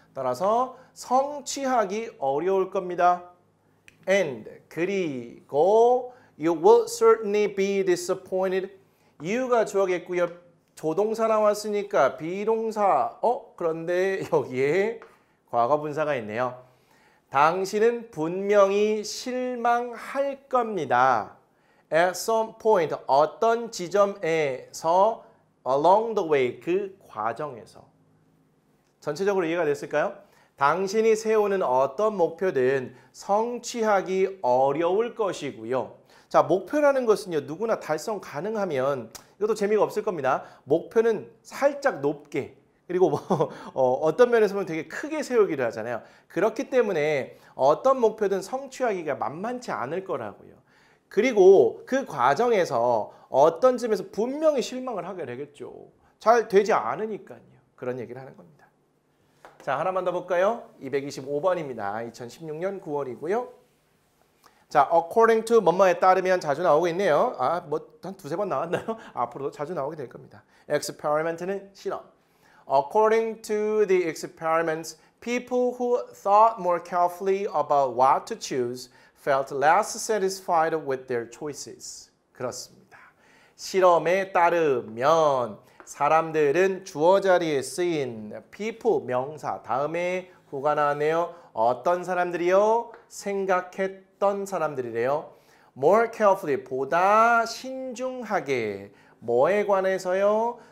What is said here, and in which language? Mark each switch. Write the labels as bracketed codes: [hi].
[ko] 따라서 성취하기 어려울 겁니다. [en] And [ko] 그리고 [en] you will certainly be disappointed. [ko] you가 주어겠고요. 조동사 나왔으니까 비동사. 그런데 여기에 과거 분사가 있네요. 당신은 분명히 실망할 겁니다. [en] At some point, [ko] 어떤 지점에서 [en] along the way, [ko] 그 과정에서. 전체적으로 이해가 됐을까요? 당신이 세우는 어떤 목표든 성취하기 어려울 것이고요. 자, 목표라는 것은요, 누구나 달성 가능하면 이것도 재미가 없을 겁니다. 목표는 살짝 높게 그리고 어떤 면에서 보면 되게 크게 세우기를 하잖아요. 그렇기 때문에 어떤 목표든 성취하기가 만만치 않을 거라고요. 그리고 그 과정에서 어떤 점에서 분명히 실망을 하게 되겠죠. 잘 되지 않으니까요. 그런 얘기를 하는 겁니다. 자, 하나만 더 볼까요? 225번입니다. 2016년 9월이고요. 자, according to 뭐뭐에 따르면 자주 나오고 있네요. 뭐 한 두세 번 나왔나요? 앞으로도 자주 나오게 될 겁니다. experiment는 실험. [en] According to the experiments, people who thought more carefully about what to choose felt less satisfied with their choices. [ko] 그렇습니다. 실험에 따르면 사람들은 주어 자리에 쓰인 people 명사 다음에 후가 나왔네요. 어떤 사람들이요? 생각했던 사람들이래요. [en] More carefully [ko] 보다 신중하게 뭐에 관해서요?